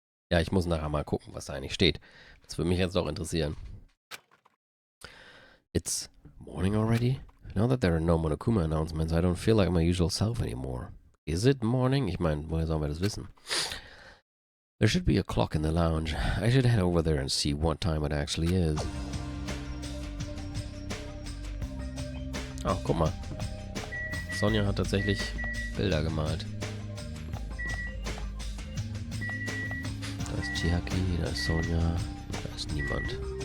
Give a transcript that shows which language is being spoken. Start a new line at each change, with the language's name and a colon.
German: Ja, ich muss nachher mal gucken, was da eigentlich steht. Das würde mich jetzt auch interessieren.
English: It's morning already? Now that there are no Monokuma announcements, I don't feel like my usual self anymore. Is it morning?
German: Ich meine, woher sollen wir das wissen?
English: There should be a clock in the lounge. I should head over there and see what time it actually is.
German: Oh, guck mal. Sonja hat tatsächlich Bilder gemalt. Da ist Chiaki, da ist Sonja, da ist niemand.